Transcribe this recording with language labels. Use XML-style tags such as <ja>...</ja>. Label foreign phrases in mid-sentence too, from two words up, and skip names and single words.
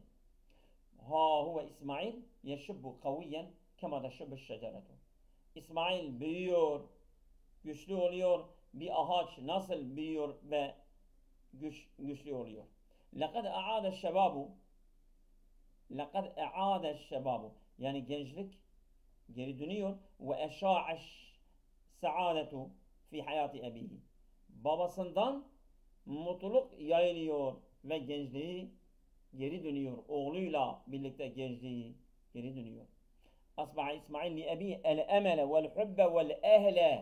<ar>ها هو إسماعيل يشب قويا كما تشب الشجرة.</ar> <tr>İsmail büyüyor, güçlü oluyor. Bir ağaç nasıl büyüyor ve güçlü oluyor.</tr> <ar>لقد عاد الشباب لَقَدْ اَعَادَ الشَّبَابُ</ar> <tr>yani gençlik geri dönüyor</tr> <ar>وأشاع السعادة في حياة أبيه.</ar> <tr>Babasından mutluluk yayılıyor ve gençliği geri dönüyor. Oğluyla birlikte gençliği geri dönüyor.</tr> <ar>أصبح إسماعيل لأبيه الأمل والحب والأهل.</ar>